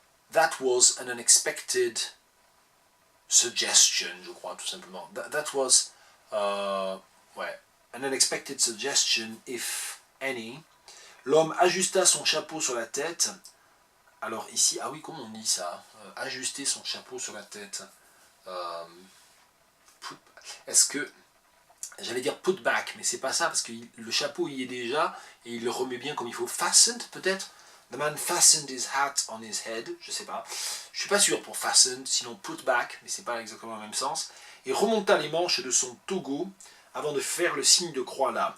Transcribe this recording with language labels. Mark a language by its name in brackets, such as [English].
[English] That was an unexpected suggestion, [French] je crois, tout simplement. [English] That was, an unexpected suggestion, if any. [French] L'homme ajusta son chapeau sur la tête. Alors ici, ah oui, comment on dit ça? Ajuster son chapeau sur la tête. Est-ce que... J'allais dire [English] put back, [French] mais c'est pas ça, parce que le chapeau y est déjà, et il le remet bien comme il faut. Fastened, peut-être? [English] The man fastened his hat on his head, [French] je sais pas. Je suis pas sûr pour fastened, sinon put back, mais c'est pas exactement le même sens. Et remonta les manches de son togo avant de faire le signe de croix là.